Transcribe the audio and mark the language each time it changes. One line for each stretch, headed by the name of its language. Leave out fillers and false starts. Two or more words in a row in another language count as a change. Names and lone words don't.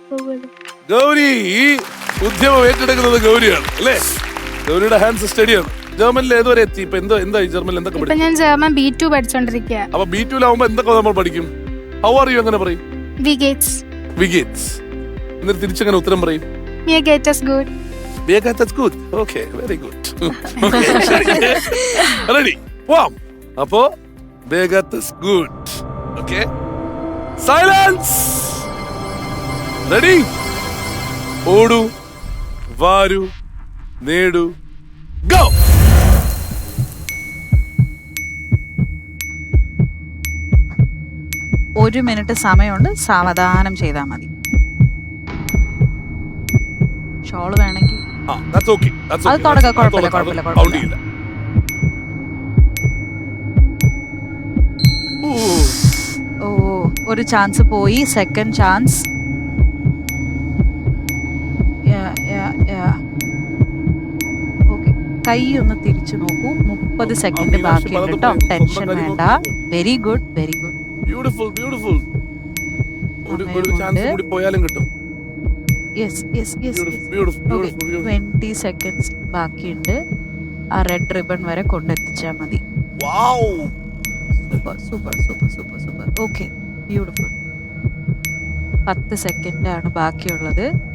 Malayalam: ഈ ഉദ്യമം ഏറ്റെടുക്കുന്നത് ഗൗരിയാണ് അല്ലേ? ഗൗരിയുടെ ഹാൻഡ്സ് സ്റ്റഡിയാണ്. ജർമ്മനിൽ ഏതുവരെ എത്തി? ഇപ്പൊ എന്തായി ജർമ്മനിൽ? എന്തൊക്കെ പഠിക്കും? ഞാൻ ജർമ്മൻ B2 പഠിച്ചോണ്ടിരിക്കുക. അപ്പൊ B2 എന്തൊക്കെ നമ്മൾ പഠിക്കും?
English: how are you
Malayalam: എങ്ങനെ പറയും?
German: Wie geht's.
Malayalam: എന്നിട്ട് തിരിച്ചെങ്ങനെ ഉത്തരം പറയും?
German: Mir geht es gut. Mir geht es gut.
English: Okay, very good. Ready?
Malayalam: പോവാം.
German: അപ്പോ Mir geht es gut.
English: okay, silence. ready?
Malayalam: ഓടൂ, വാരൂ, നേടൂ, ഗോ. ഒരു മിനിറ്റ് സമയമുണ്ട്, സാവധാനം ചെയ്താൽ മതി. ഷോള് വേണമെങ്കിൽ
English: that's okay. That's
Malayalam: അത് okay. തുടങ്ങാം, കുഴപ്പമില്ല, അത് കുഴപ്പമില്ല, count കുഴപ്പമില്ല. ചെയ്യില്ല. ഓ, ഒരു ചാൻസ് പോയി.
English: second chance.
Malayalam: ഓക്കെ, കൈ ഒന്ന് തിരിച്ചു നോക്കൂ. 30 സെക്കൻഡ് ബാക്കിയുണ്ട് കേട്ടോ. ടെൻഷൻ വേണ്ട.
English: very good, very good. Beautiful, beautiful.
Malayalam: ഒരു ചാൻസ് കൂടി പോയാലും കിട്ടും.
English: yes yes yes. Beautiful, beautiful, beautiful.
Malayalam: 20 സെക്കൻഡ്സ് ബാക്കിയുണ്ട്. ആ
English: red ribbon
Malayalam: വരെ കൊണ്ടെത്തിച്ചാൽ മതി.
English: Wow. super super super super super. okay, beautiful.
Malayalam: 10 സെക്കൻഡ് ആണ് ബാക്കിയുള്ളത്.